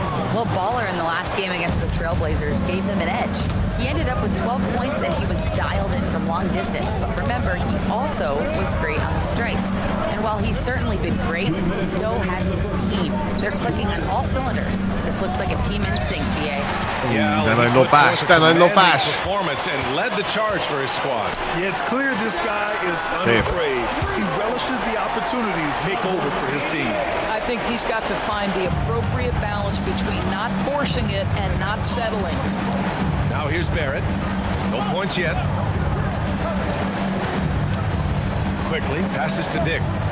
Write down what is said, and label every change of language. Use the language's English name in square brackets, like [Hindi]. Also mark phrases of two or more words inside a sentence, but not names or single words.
[English] Well, Baller in the last game against the Trailblazers gave them an edge. He ended up with 12 points and he was dialed in from long distance. But remember, he also was great on the strike. And while he's certainly been great, so has his team. They're clicking on all cylinders. This looks like a team in sync, BA. Yeah, [Hungarian] Te nagy lopás, te nagy lopás! [English] Performance and led the charge for his squad. Yeah, it's clear this guy is unafraid. He relishes the opportunity to take over for his team. I think he's got to find the appropriate balance between not forcing it and not settling. Now here's Barrett. No points yet. Quickly passes to Dick.